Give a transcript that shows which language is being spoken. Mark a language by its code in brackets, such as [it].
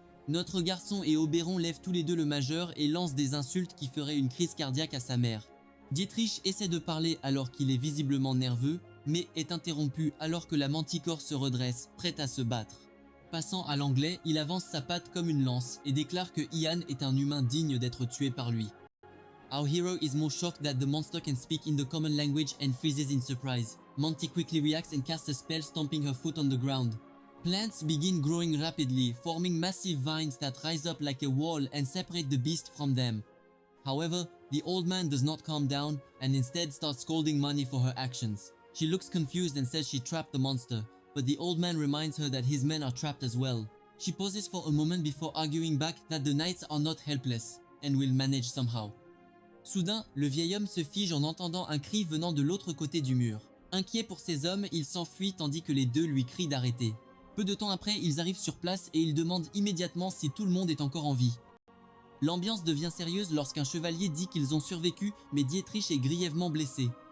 [fr] Notre garçon et Oberon lèvent tous les deux le majeur et lancent des insultes qui feraient une crise cardiaque à sa mère. Dietrich essaie de parler alors qu'il est visiblement nerveux, mais est interrompu alors que la manticore se redresse, prête à se battre. Passant à l'anglais, il avance sa patte comme une lance et déclare que Ian est un humain digne d'être tué par lui. [en] Our hero is more shocked that the monster can speak in the common language and freezes in surprise. Monty quickly reacts and casts a spell, stomping her foot on the ground. Plants begin growing rapidly, forming massive vines that rise up like a wall and separate the beast from them. However, the old man does not calm down and instead starts scolding Monty for her actions. She looks confused and says she trapped the monster, but the old man reminds her that his men are trapped as well. She pauses for a moment before arguing back that the knights are not helpless and will manage somehow. [fr] Soudain, le vieil homme se fige en entendant un cri venant de l'autre côté du mur. Inquiet pour ses hommes, il s'enfuit tandis que les deux lui crient d'arrêter. Peu de temps après, ils arrivent sur place et ils demandent immédiatement si tout le monde est encore en vie. L'ambiance devient sérieuse lorsqu'un chevalier dit qu'ils ont survécu, mais Dietrich est grièvement blessé.